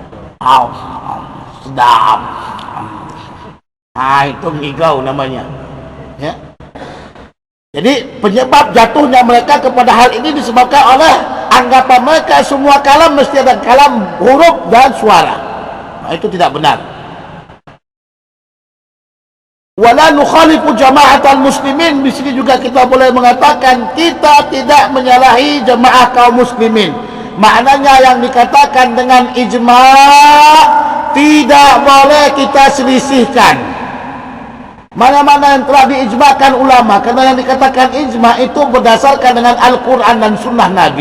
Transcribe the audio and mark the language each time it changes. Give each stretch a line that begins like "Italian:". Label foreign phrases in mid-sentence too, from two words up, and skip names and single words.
Malay: Sedap. Itu ngigau namanya. Ya. Jadi penyebab jatuhnya mereka kepada hal ini disebabkan oleh anggapan mereka semua kalam mesti ada kalam huruf dan suara. Nah, itu tidak benar.
Arabic: ولا نخالف جماعة المسلمين.
Malay: Di sini juga kita boleh mengatakan kita tidak menyalahi jemaah kaum muslimin. Maknanya yang dikatakan dengan ijma' tidak boleh kita selisihkan. Mana-mana yang telah diijma'kan ulama, karena yang dikatakan ijma' itu berdasarkan dengan Al-Quran dan Sunnah Nabi.